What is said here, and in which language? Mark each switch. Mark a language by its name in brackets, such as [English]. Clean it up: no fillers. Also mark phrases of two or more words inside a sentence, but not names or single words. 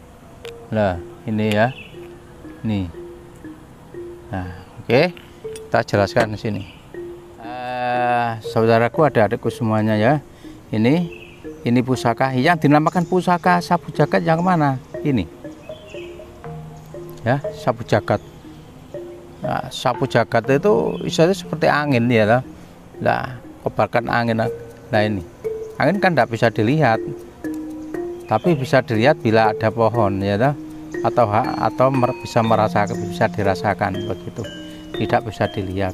[Indonesian] Nah ini ya, nih. Nah oke, kita jelaskan di sini. Saudaraku, adik-adikku semuanya ya, ini pusaka yang dinamakan pusaka sapu jagat yang mana ini ya, sapu jagat. Nah, sapu jagat itu istilahnya seperti angin ya lah. Nah, kobarkan angin. Nah ini angin kan tidak bisa dilihat, tapi bisa dilihat bila ada pohon ya lah, atau bisa merasakan, bisa dirasakan begitu. Tidak bisa dilihat.